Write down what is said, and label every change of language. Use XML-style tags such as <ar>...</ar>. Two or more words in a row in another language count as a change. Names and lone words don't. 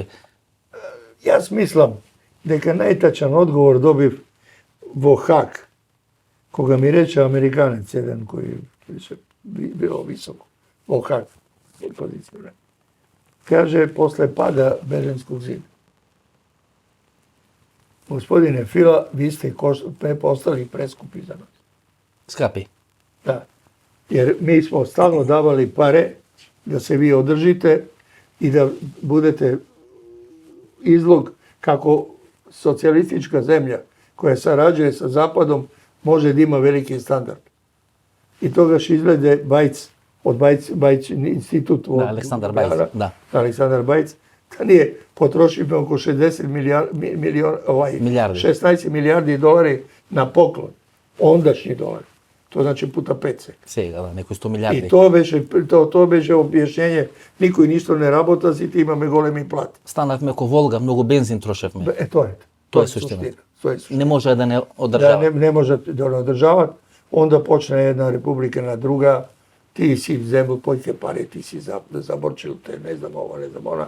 <mk>Јас мислам дека најтачен одговор добив во Хаг, кога ми рече американец еден кој беше било високо во Хаг, позиција.</mk> <sr>Каже после пада Берлинскog зида. Господине Фила, ви сте постали прескупи за нас.</sr> <mk>Скапи. Да.</mk> <sr>Jer mi smo stalno davali pare da se vi održite i da budete izlog kako socijalistička zemlja koja sarađuje sa Zapadom može da ima veliki standard.</sr> <mk>I togaš izglede Bajc, od Bajc institut Da, Aleksandar Bajc, da.</mk> <sr>Aleksandar Bajc, da nije potrošio oko 60 milijardi. 16 milijardi dolari na poklon, ondašnji dolari. To znači puta 5</sr> <mk>Сега, да, некои 100 милиарди. И тоа беше објашнење, никој ништо не работа, сите имаме големи плати. Станавме ко Волга, многу бензин трошевме. Тоа е. Тоа е суштината. Не може да не одржава. Да, не може да не одржават.</mk> <sr>Онда почне</sr> <mk>една република на друга, ти си земл појке пари, ти си заборчил те, не знам ова, не знам она.</mk>